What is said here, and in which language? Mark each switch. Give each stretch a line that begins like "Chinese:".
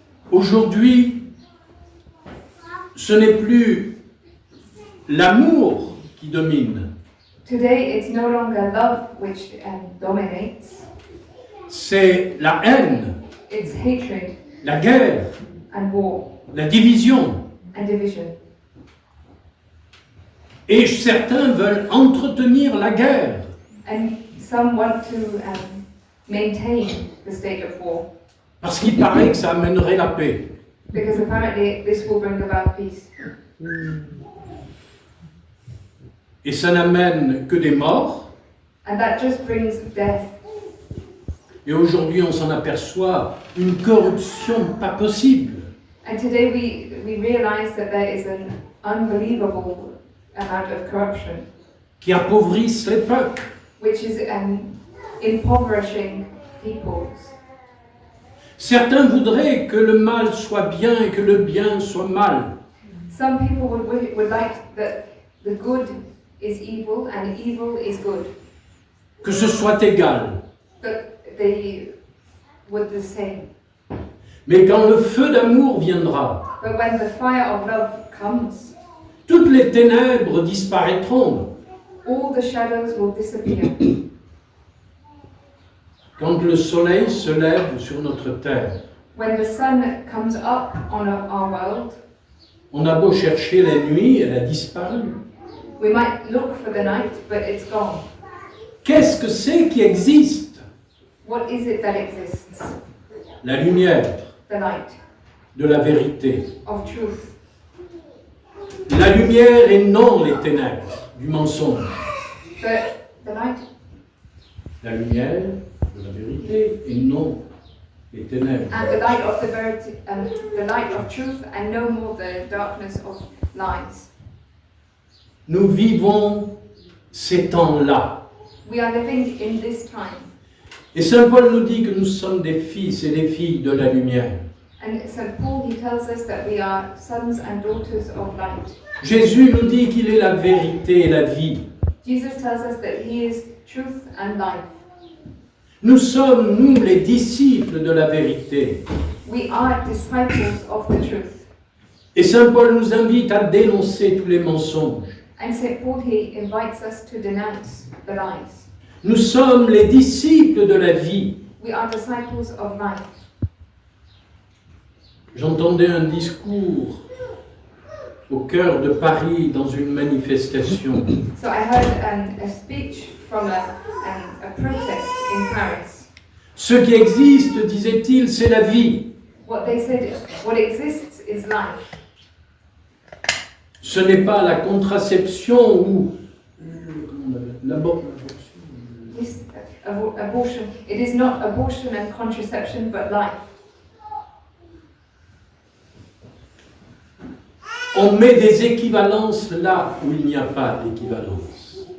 French: Aujourd'hui, ce n'est plus l'amour qui domine,
English: Today, it's no longer love which dominates.
French: c'est la haine,
English: It's hatred
French: la guerre,
English: and war
French: la division.
English: and division.
French: Et certains veulent entretenir la guerre.
English: And some want to maintain the state of war
French: Parce qu'il paraît que ça amènerait la paix.
English: because apparently this will bring about peace.
French: Et ça n'amène que des morts.
English: And that just brings death.
French: Et aujourd'hui, on s'en aperçoit une corruption pas possible.
English: And today we realize that there is an unbelievable amount of corruption,
French: Qui appauvrissent les peuples.
English: which is impoverishing peoples.
French: Certains voudraient que le mal soit bien et que le bien soit mal.
English: Some people would like that the good is evil and evil is good.
French: Que ce soit égal.
English: That they would the same.
French: Mais quand le feu d'amour viendra,
English: But when the fire of love comes,
French: toutes les ténèbres disparaîtront.
English: all the shadows will disappear.
French: Quand le soleil se lève sur notre terre,
English: When the sun comes up on our world,
French: on a beau chercher la nuit, elle a disparu.
English: we might look for the night, but it's gone.
French: Qu'est-ce que c'est qui existe?
English: What is it that exists?
French: La lumière
English: The light
French: de la vérité.
English: of truth.
French: La lumière et non les ténèbres du mensonge.
English: The light,
French: La lumière de la vérité et non les ténèbres.
English: and the light of the verity, the light of truth, and no more the darkness of lies.
French: Nous vivons ces temps-là.
English: We are living in this time,
French: Et Saint Paul nous dit que nous sommes des fils et des filles de la lumière.
English: and St. Paul, he tells us that we are sons and daughters of light.
French: Jésus nous dit qu'il est la vérité et la vie.
English: Jesus tells us that he is truth and life.
French: Nous sommes, nous, les disciples de la vérité.
English: We are disciples of the truth.
French: Et Saint Paul nous invite à dénoncer tous les mensonges.
English: And St. Paul, he invites us to denounce the lies.
French: Nous sommes les disciples de la vie.
English: We are disciples of life.
French: J'entendais un discours au cœur de Paris dans une manifestation.
English: So I heard a speech from a protest in Paris.
French: Ce qui existe, disait-il, c'est la vie.
English: What they said is, what exists is life.
French: Ce n'est pas la contraception ou l'avortion.
English: This, abortion. It is not abortion and contraception, but life.
French: On met des équivalences là où il n'y a pas d'équivalence.